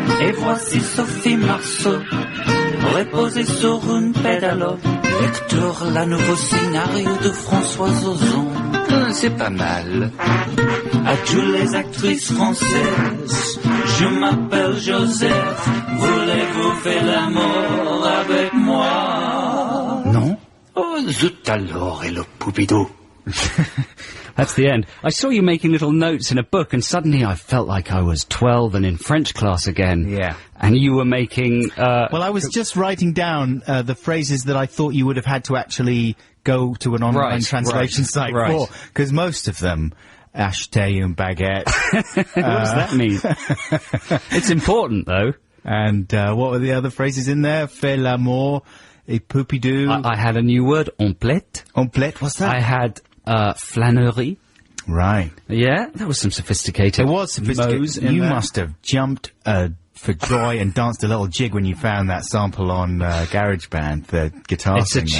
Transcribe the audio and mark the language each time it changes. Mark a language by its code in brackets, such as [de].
[fr] Et voici Sophie Marceau, reposée sur une pédalo, lecteur la nouveau scénario de François Ozon. C'est pas mal. À toutes les actrices françaises, je m'appelle Joseph. Voulez-vous faire l'amour avec moi? Non. Oh, zut alors, et le Poupidou. [en] That's the end. I saw you making little notes in a book, and suddenly I felt like I was 12 and in French class again. Yeah. And you were making... Well, I was just writing down the phrases that I thought you would have had to actually go to an online translation site for, because most of them... [fr] Acheter une baguette. [en] What does that mean? It's important, though. And what were the other phrases in there? [fr] Faire l'amour, et poupidou. [en] I had a new word, omelette. Omelette, what's that? I had flânerie. Right. Yeah, that was some sophisticated. It was sophisticated. You must have jumped for joy and danced a little jig when you found that sample on GarageBand, the guitar thing.